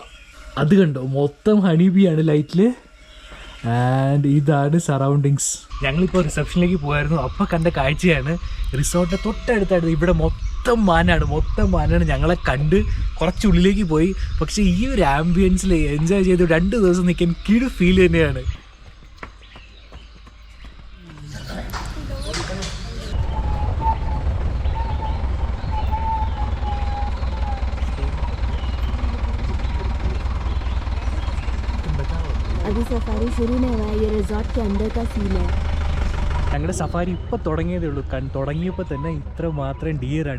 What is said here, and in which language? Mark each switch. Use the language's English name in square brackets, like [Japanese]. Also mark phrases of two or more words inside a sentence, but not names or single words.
[Malayalam] അത് കണ്ടോ, മൊത്തം ഹണിബിയാണ് ലൈറ്റിൽ. ആൻഡ് ഇതാണ് സറൗണ്ടിങ്സ്. ഞങ്ങളിപ്പോൾ റിസപ്ഷനിലേക്ക് പോയായിരുന്നു. അപ്പോൾ കണ്ട കാഴ്ചയാണ് റിസോർട്ടിൻ്റെ തൊട്ടടുത്തായിട്ട് ഇവിടെ മൊത്തം മാനാണ്. ഞങ്ങളെ കണ്ട് കുറച്ചുള്ളിലേക്ക് പോയി. പക്ഷേ ഈ ഒരു ആംബിയൻസിൽ എൻജോയ് ചെയ്ത് 2 ദിവസം നിൽക്കാൻ കിടു ഫീൽ തന്നെയാണ്. [Hindi] अभी सफारी शुरू नहीं हुआ है, ये रिजॉर्ट के अंदर का सीन है. [Malayalam] ഞങ്ങളുടെ സഫാരി ഇപ്പോൾ തുടങ്ങിയതേ ഉള്ളൂ. തുടങ്ങിയപ്പോൾ തന്നെ ഇത്ര മാത്രം ഡിയറാണ്.